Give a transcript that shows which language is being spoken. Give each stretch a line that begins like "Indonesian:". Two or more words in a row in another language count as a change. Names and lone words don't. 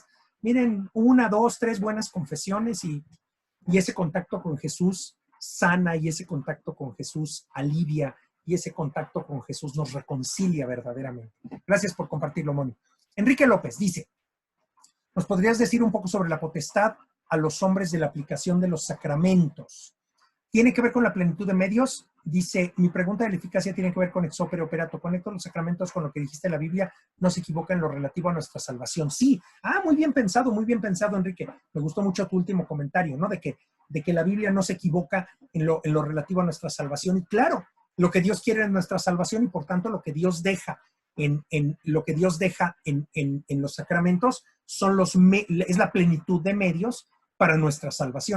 Spanish: Miren, 1, 2, 3 buenas confesiones y ese contacto con Jesús sana y ese contacto con Jesús alivia y ese contacto con Jesús nos reconcilia verdaderamente. Gracias por compartirlo, Moni. Enrique López dice, ¿nos podrías decir un poco sobre la potestad a los hombres de la aplicación de los sacramentos? ¿Tiene que ver con la plenitud de medios? Dice, mi pregunta de la eficacia tiene que ver con
Latin: ex opere operato.
Spanish: Conecto los sacramentos con lo que dijiste en la Biblia, no se equivoca en lo relativo a nuestra salvación. Sí, muy bien pensado, Enrique. Me gustó mucho tu último comentario, ¿no? De que la Biblia no se equivoca en lo relativo a nuestra salvación. Y claro, lo que Dios quiere en nuestra salvación y por tanto lo que Dios deja lo que Dios deja en los sacramentos es la plenitud de medios para nuestra salvación.